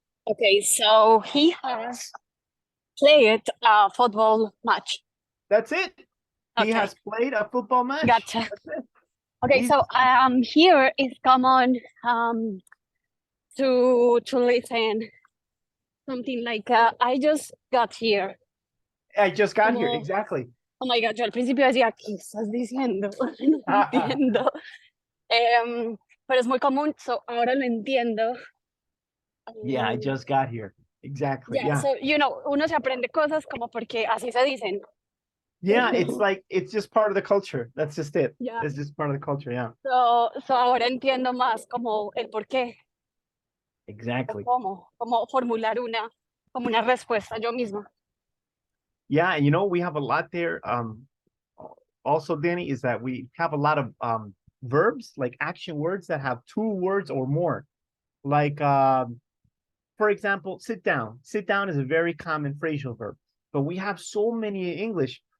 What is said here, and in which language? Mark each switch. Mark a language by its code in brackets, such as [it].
[en] Okay, so he has played a football match. That's it. He has played a football match. Gotcha. Okay, so here is common to listen something like I just got here. I just got here, exactly. Oh my God, [es] yo al principio decía, ¿qué estás diciendo? No entiendo. Pero es muy común, so ahora lo entiendo. [en] Yeah, I just got here. Exactly. Yeah. [es] So, uno se aprende cosas como porque así se dicen. [en] Yeah, it's like, it's just part of the culture. That's just it. Yeah. It's just part of the culture, yeah. [es] So ahora entiendo más como el por qué. [en] Exactly. [es] Cómo formular como una respuesta yo misma. [en] Yeah, and we have a lot there. Also, Danny, is that we have a lot of verbs, like action words that have 2 words or more. Like, for example, sit down. Sit down is a very common phrasal verb, but we have so many in English.